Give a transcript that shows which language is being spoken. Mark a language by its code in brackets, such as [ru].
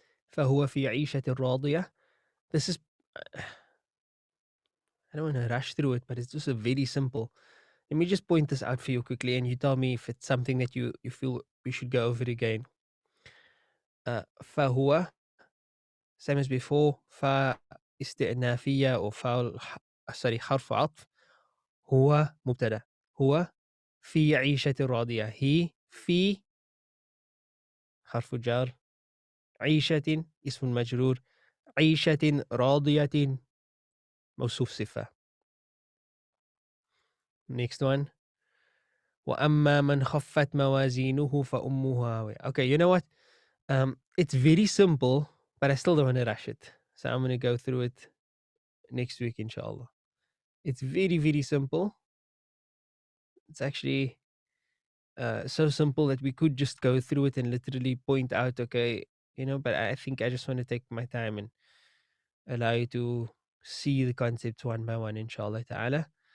[ar] فهو في عيشة راضية. [en] This is, I don't want to rush through it, but it's just a very simple. Let me just point this out for you quickly, and you tell me if it's something that you feel we should go over again. [ar] فهو, [en] same as before, [ar] فا استئنافية أو فا حرف عطف. هو مبتدأ. هو في عيشة راضية. [en] he [ar] في حرف جار. عيشة اسم مجرور. عيشة راضية موصوف صفة. [en] Next one. [ar] وأما من خفت موازينه فأمه هاوية. [en] Okay, you know what? It's very simple, but I still don't want to rush it. So I'm going to go through it next week, inshallah. It's very, very simple. It's actually so simple that we could just go through it and literally point out, okay, but I think I just want to take my time and allow you to see the concepts one by one, inshallah ta'ala.